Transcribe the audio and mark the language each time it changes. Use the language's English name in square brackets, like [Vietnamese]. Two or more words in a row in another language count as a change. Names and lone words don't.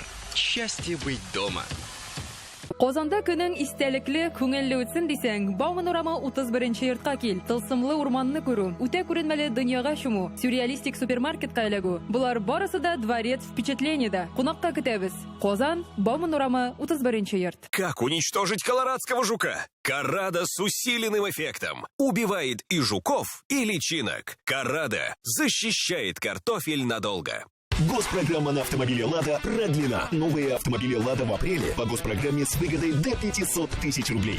[Russian] Счастье быть дома. [Tatar] Казанда көнең истәлекле, күңелле үтсен дисәң, Бауман урамы 31-нче йортка кил. Тылсымлы урманны күрү, үтә күренмәле дөньяга чуму, сюрреалистик супермаркетка эләгү. Булар барысы да [Russian] дворец впечатлениедә. [Tatar] Кунакта көтәбез. Казан, Бауман урамы 31-нче йорт. [Russian] Как уничтожить колорадского жука? Карада с усиленным эффектом. Убивает и жуков, и личинок. Карада защищает картофель надолго. Госпрограмма на автомобиле «Лада» продлена. Новые автомобили «Лада» в апреле по госпрограмме с выгодой до 500 тысяч рублей.